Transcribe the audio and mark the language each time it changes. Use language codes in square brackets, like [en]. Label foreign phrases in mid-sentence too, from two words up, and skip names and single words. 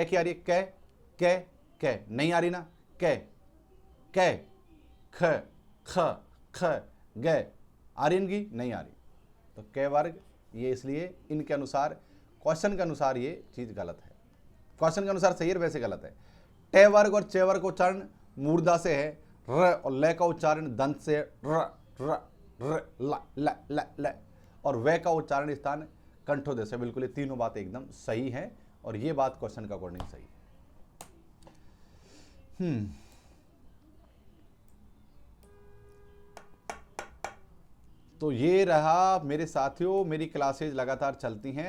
[hi] क की आ रही है? क क क नहीं आ रही ना? क क ख ख ख ग आ रही इनकी? नहीं आ रही। तो क वर्ग ये इसलिए इनके अनुसार, क्वेश्चन के अनुसार ये चीज गलत है। क्वेश्चन के अनुसार सही है, वैसे गलत है। ट वर्ग और च वर्ग का उच्चारण मूर्धा से है। र और ल का उच्चारण दंत से, र र र ल ल ल ल। और व का उच्चारण स्थान कंठोदय से। बिल्कुल ये तीनों बात एकदम सही है और ये बात क्वेश्चन का अकॉर्डिंग सही है। तो ये रहा मेरे साथियों, मेरी क्लासेज लगातार चलती हैं।